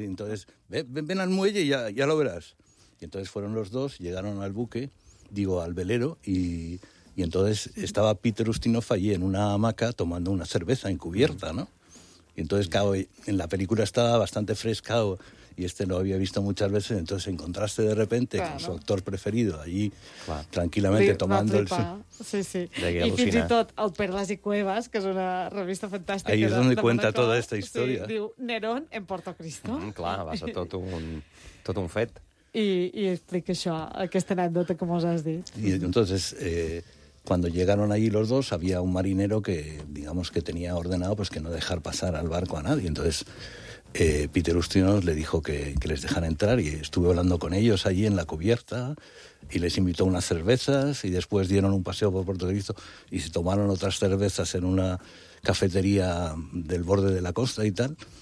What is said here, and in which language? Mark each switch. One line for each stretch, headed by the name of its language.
Spanish: Y entonces, ven al muelle y ya lo verás. Y entonces fueron los dos, llegaron al buque, digo, al velero, y entonces estaba Peter Ustinov allí en una hamaca tomando una cerveza encubierta, ¿no? Y entonces, claro, en la película estaba bastante fresca y este lo había visto muchas veces, entonces encontraste de repente, claro, con su actor preferido allí, claro,
Catalan: tranquil·lament
Spanish: tomando el... Sí, sí.
Catalan: I fins i tot el Perlas i Cuevas, que és una revista fantàstica.
Spanish: Ahí es donde cuenta Monaco, toda esta historia.
Catalan: Sí, diu Nerón en Porto Cristo. Clar, va ser tot un fet. I explica això, aquesta anècdota que mos has dit.
Spanish: I entonces... Cuando llegaron allí los dos, había un marinero que, digamos, que tenía ordenado pues que no dejar pasar al barco a nadie. Entonces, Peter Ustinov le dijo que les dejara entrar y estuve hablando con ellos allí en la cubierta y les invitó unas cervezas y después dieron un paseo por Puerto Cristo y se tomaron otras cervezas en una cafetería del borde de la costa y tal.